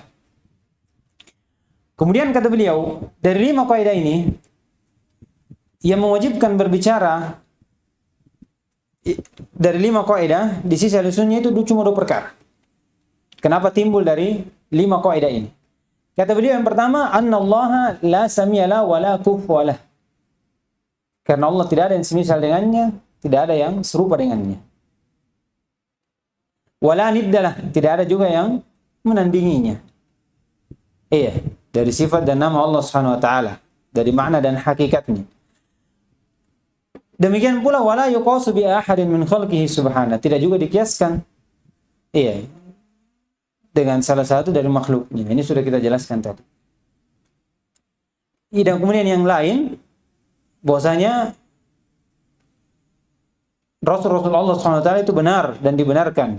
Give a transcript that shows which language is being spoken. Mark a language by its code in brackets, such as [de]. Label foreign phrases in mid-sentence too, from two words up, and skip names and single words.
[id] Kemudian kata beliau, dari 5 kaidah ini yang mewajibkan berbicara dari 5 kaidah di sisi Ahlussunnah itu cuma 2 perkara. Kenapa timbul dari 5 kaidah ini? Kata beliau yang pertama, [ar] annallaha la samiyala wa la kufuwalah. [id] Karena Allah tidak ada yang semisal dengannya, tidak ada yang serupa dengannya. [ar] Wala niddalah, [id] tidak ada juga yang menandinginya. Iya, dari sifat dan nama Allah [ar] Subhanahu wa taala, [id] dari makna dan hakikatnya. Demikian pula [ar] wala yuqasu bi ahadin min khalqihi subhanahu, [id] tidak juga dikiaskan dengan salah satu dari makhluknya. Ini sudah kita jelaskan tadi. Dan kemudian yang lain, bahwasanya Rasul Allah [ar] Subhanahu wa taala [id] itu benar dan dibenarkan.